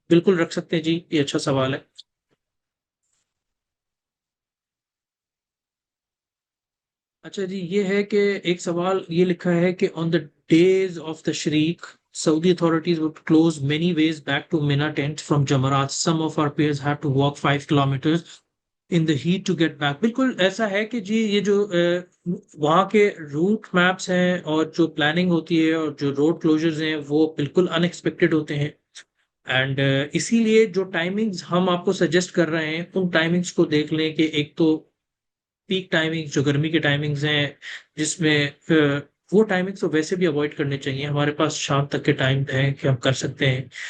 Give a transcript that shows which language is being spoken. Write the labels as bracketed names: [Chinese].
[Hindi] बिल्कुल रख सकते हैं जी, ये अच्छा सवाल है। अच्छा जी, ये है कि [English] एक सवाल ये लिखा है कि ऑन द डेज ऑफ तशरीक Saudi authorities would close many ways back to Mina tent from Jamarat. Some of our peers had to walk 5 kilometers in the heat to get back. [Hindi] बिल्कुल ऐसा है कि जी, ये जो वहाँ के रूट मैप्स हैं और जो प्लानिंग होती है और जो रोड क्लोजर्स हैं वो बिल्कुल अनएक्सपेक्टेड होते हैं। एंड इसीलिए जो टाइमिंग्स हम आपको सजेस्ट कर रहे हैं उन टाइमिंग्स को देख लें कि एक तो पीक टाइमिंग्स जो गर्मी के टाइमिंग्स हैं, जिसमें वो टाइमिंग्स तो वैसे भी अवॉइड करने चाहिए, हमारे पास शाम तक के टाइम है कि हम कर सकते हैं।